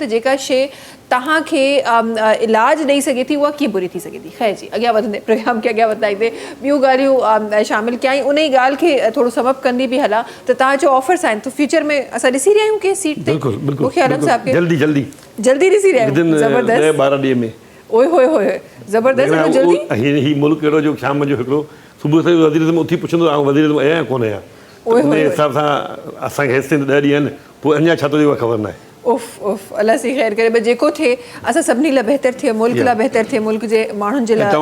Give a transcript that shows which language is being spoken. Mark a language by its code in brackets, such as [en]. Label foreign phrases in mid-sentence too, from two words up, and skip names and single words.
[sd] त जेका शइ तव्हांखे इलाज ॾेई सघे थी उहा कीअं बुरी थी सघे थी। ख़ैर जी, अॻियां वधंदे प्रोग्राम खे अॻियां वधाईंदे ॿियूं ॻाल्हियूं शामिल कयई, उन ई ॻाल्हि खे थोरो सबब कंदी बि हलां त तव्हांजो ऑफर्स आहिनि, त फ्यूचर में असां ॾिसी रहिया आहियूं कंहिं सीट ते? मूंखे आलम साहब खे जल्दी जल्दी ॾिसी रहिया आहियूं। ज़बरदस्त 12 ॾींहं में। ओए होए होए, ज़बरदस्त। जल्दी ही मुल्क अहिड़ो जो शाम जो हिकिड़ो सुबुह सां वज़ीर आज़म उथी पुछंदो आहे वज़ीर आज़म आया कोन आया, उन हिसाब सां असांखे हेसिताईं 10 ॾींहं आहिनि, पोइ अञा छा थो थिए उहा ख़बर न आहे। उफ़ उफ़, अलाह सी ख़ैर करे, बस जेको थिए असां सभिनी लाइ बहितर थिए, मुल्क लाइ बहितर थिए, मुल्क जे माण्हुनि जे लाइ।